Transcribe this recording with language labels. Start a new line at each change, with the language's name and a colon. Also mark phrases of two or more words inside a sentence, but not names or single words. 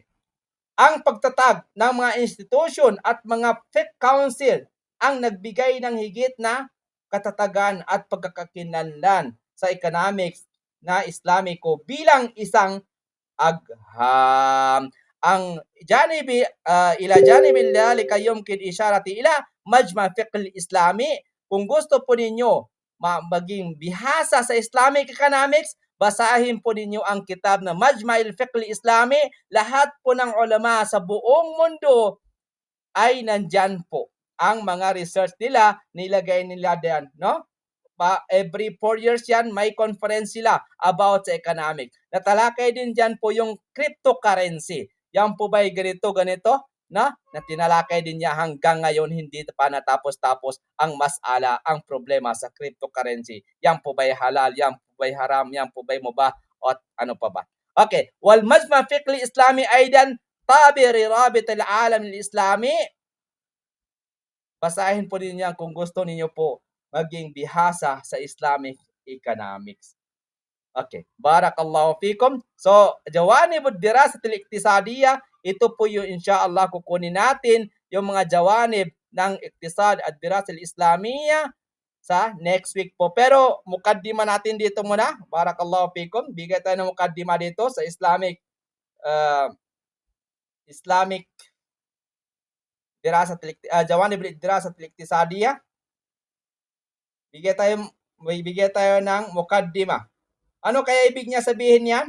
Filipino: Ang pagtatag ng mga institusyon at mga fiqh council ang nagbigay ng higit na katatagan at pagkakakilanlan sa economics na Islamiko bilang isang agham.
Arabic: أن إلى جانب ذلك يمكن إشارة إلى مجمع فقه إسلامي.
Filipino: Kung gusto po ninyo maging bihasa sa
English: Islamic economics,
Filipino: basahin po ninyo ang kitab na Majma'il Fiqh Islami. Lahat po ng ulama sa buong mundo ay nandyan po. Ang mga research nila, nilagay nila diyan, no?
English: Every 4 years
Filipino: yan, may conference sila about sa economic. Natalakay din dyan po yung cryptocurrency. Yan po ba ganito, na tinalakay din niya hanggang ngayon, hindi pa natapos-tapos ang masala, ang problema sa cryptocurrency. Yan po ba'y halal, yan po ba'y haram, yan po ba'y mubah, at ano pa ba?
Arabic: Okay, والمجمع الفقه الإسلامي أيضا تابع رابطة العالم الإسلامي.
Filipino: Basahin po ninyo yan kung gusto ninyo po maging bihasa sa
English: Islamic economics.
Arabic: Okay, بارك الله فيكم.
Filipino: So,
Arabic: جوانب الدراسة الاقتصادية,
Filipino: ito po yung insyaallah kukunin natin yung mga jawanib ng iktisad at
Arabic: الدراسات الإسلامية
Filipino: sa
English: next week
Filipino: po. Pero mukaddima natin dito muna.
Arabic: بارك الله فيكم.
Filipino: Bigay tayo ng mukaddima dito sa Islamic
Arabic: جوانب الدراسة الاقتصادية.
Filipino: Bigay tayo ng mukaddima. Ano kaya ibig niya sabihin yan?